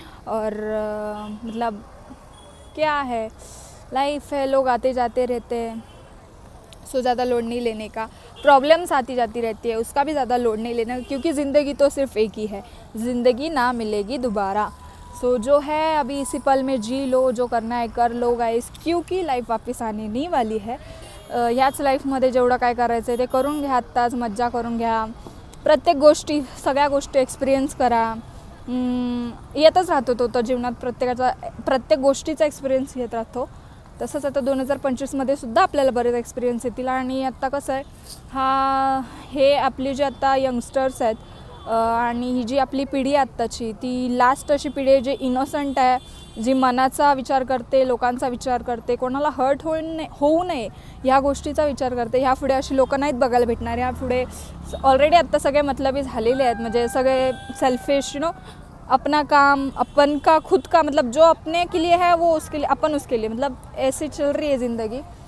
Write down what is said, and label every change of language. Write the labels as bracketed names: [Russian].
[Hindi] और मतलब क्या है लाइफ है, लोग आते जाते रहते हैं. सो ज़्यादा लोड नहीं लेने का, प्रॉब्लम्स आती जाती रहती है उसका भी ज़्यादा लोड नहीं लेना, क्योंकि ज़िंदगी तो सिर्फ एक ही है, ज़िंदगी ना मिलेगी दोबारा। सो जो है अभी इसी पल में जी लो, जो करना आहे कर लो गाईस, क्योंकि लाईफ वापस आने नहीं वाली है। [Marathi] ह्याच लाईफमध्ये जेवढं काय करायचं आहे ते करून घ्या, आत्ताच मज्जा करून घ्या, प्रत्येक गोष्टी सगळ्या गोष्टी एक्सपिरियन्स करा। येतच राहतो तो जीवनात, प्रत्येक गोष्टीचा एक्सपिरियन्स घेत राहतो। तसंच आता 2025मध्ये सुद्धा आपल्याला बरेच एक्सपिरियन्स येतील। आणि आत्ता कसं आहे, हे आपली जे आता यंगस्टर्स आहेत आणि ही जी आपली पिढी आत्ताची, ती लास्ट अशी पिढी आहे जी इनोसंट आहे, जी मनाचा विचार करते, लोकांचा विचार करते, कोणाला हर्ट होऊ नये ह्या गोष्टीचा विचार करते। ह्या पुढे अशी लोकं नाहीत बघायला भेटणार। ह्या पुढे ऑलरेडी आत्ता सगळे मतलबी झालेले आहेत, म्हणजे सगळे सेल्फिश, [Hindi] अपना काम अपन का खुद का, मतलब जो अपने के लिए है वो उसके लिए, अपन उसके लिए, मतलब ऐसे चल रही है ज़िंदगी।